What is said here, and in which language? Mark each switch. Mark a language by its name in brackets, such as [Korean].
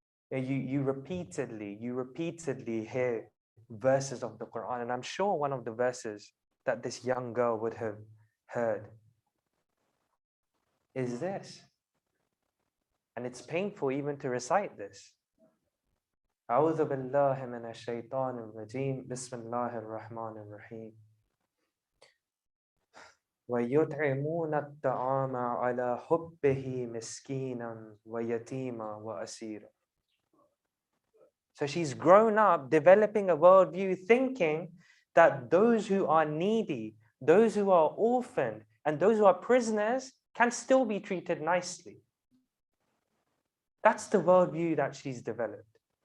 [English] Right? You repeatedly hear verses of the Quran, and I'm sure one of the verses that this young girl would have heard is this. And it's painful even to recite this. [Arabic] أعوذ بالله من الشيطان الرجيم بسم الله الرحمن الرحيم ويطعمون الطعام على حبه مسكينا ويتيما وأسيرا. [English] So she's grown up developing a worldview thinking that those who are needy, those who are orphaned, and those who are prisoners can still be treated nicely. That's the worldview that she's developed.